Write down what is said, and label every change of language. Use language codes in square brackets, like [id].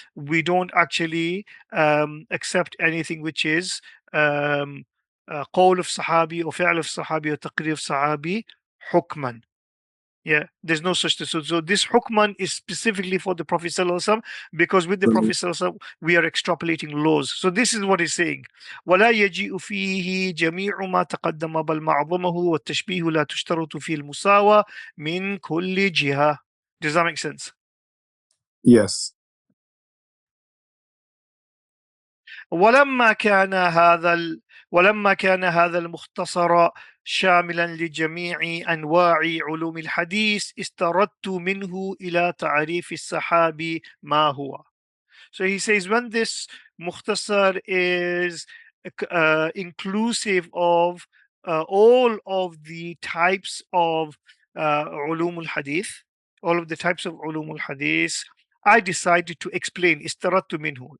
[en] We don't actually accept anything which is qawl of Sahabi or fi'l of Sahabi or taqrir of Sahabi hukman. Yeah, there's no such thing. So this hukman is specifically for the Prophet Sallallahu Alaihi Wasallam, because with the Prophet Sallallahu Alaihi Wasallam we are extrapolating laws. So this is what he's saying. [ar] ولا يجيء فيه جميع ما تقدم بل معظمه والتشبيه لا تشترط فيه المساواة من كل جهة. [en] Does that make sense? Yes. [ar] ولما كان هذا ولما كان هذا المختصر شاملا لجميع أنواع علوم الحديث استردت منه إلى تعريف السحابي ما هو. [en] So he says when this mukhtasar is inclusive of all of the types of ulum al-hadith, all of the types of ulum al-hadith, I decided to explain istarattu minhu.